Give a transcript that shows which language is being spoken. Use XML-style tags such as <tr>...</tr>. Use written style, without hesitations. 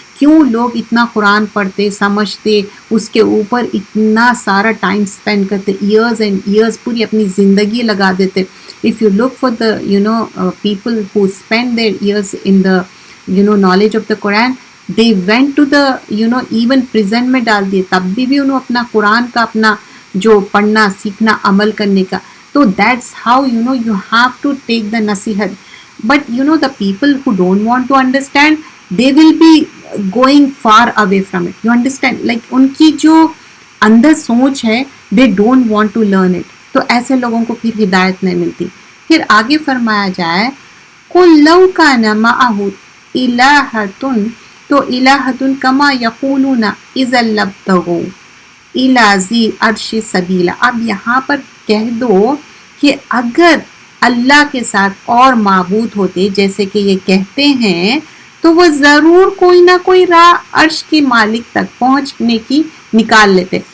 <ur>کیوں لوگ اتنا قرآن پڑھتے سمجھتے اس کے اوپر اتنا سارا ٹائم اسپینڈ کرتے, ایئرز اینڈ ایئرز پوری اپنی زندگی لگا دیتے.</ur> <en>if you look for the people who spend their years in the knowledge of the Quran, they went to the even prison</en> <ur>میں ڈال دیے, تب بھی انہوں اپنا قرآن کا اپنا جو پڑھنا سیکھنا عمل کرنے کا.</ur> <en>تو that's how you have to take the nasihat. But the people who don't want to understand, they will be going far away from it. You understand? Like</en> <ur>ان کی جو اندر سوچ ہے,</ur> <en>they don't want to learn it.</en> <ur>تو ایسے لوگوں کو پھر ہدایت نہیں ملتی. پھر آگے فرمایا جائے</ur> <ar>قُلْ لَوْ كَانَ مَعَهُ الہتن, تو الہتن کما یقولون اذا لابتغوا الی ذی العرش سبیلا.</ar> <ur>اب یہاں پر کہہ دو کہ اگر اللہ کے ساتھ اور معبود ہوتے جیسے کہ یہ کہتے ہیں, تو وہ ضرور کوئی نہ کوئی راہ عرش کے مالک تک پہنچنے کی نکال لیتے.</ur>